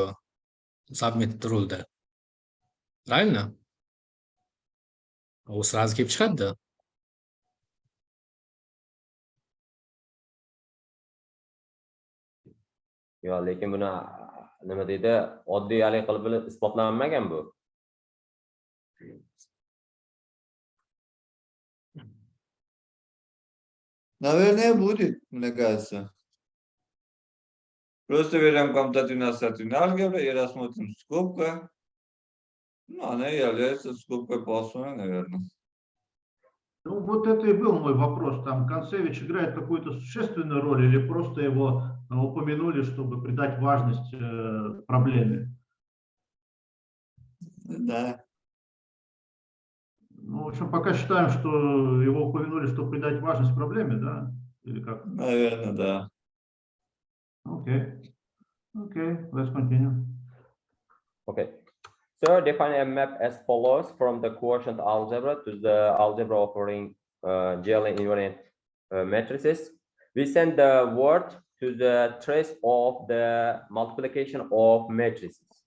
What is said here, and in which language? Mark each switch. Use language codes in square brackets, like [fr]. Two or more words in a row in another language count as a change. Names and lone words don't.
[uz] Submit rulda. Правильно? U sразу kelib chiqadi. Yo'q, lekin buni nima deydi, oddiy hali qilib isbotlanmagan bu. [ru] Наверное, будет, мне кажется. Просто берем коммутативно-ассоциативную алгебру и рассмотрим скобка. Ну, она является скобкой Poisson, наверное. Ну, вот это и был мой вопрос. Там Концевич играет какую-то существенную роль или просто его упомянули, чтобы придать важность проблеме? Да. Ну, в общем, пока считаем, что его упомянули, чтобы придать важность проблеме, да? Или как? Наверное, да. [en] Okay, let's continue. Okay. So define a map as follows from the quotient algebra to the algebra offering GL invariant matrices. We send the word to the trace of the multiplication of matrices.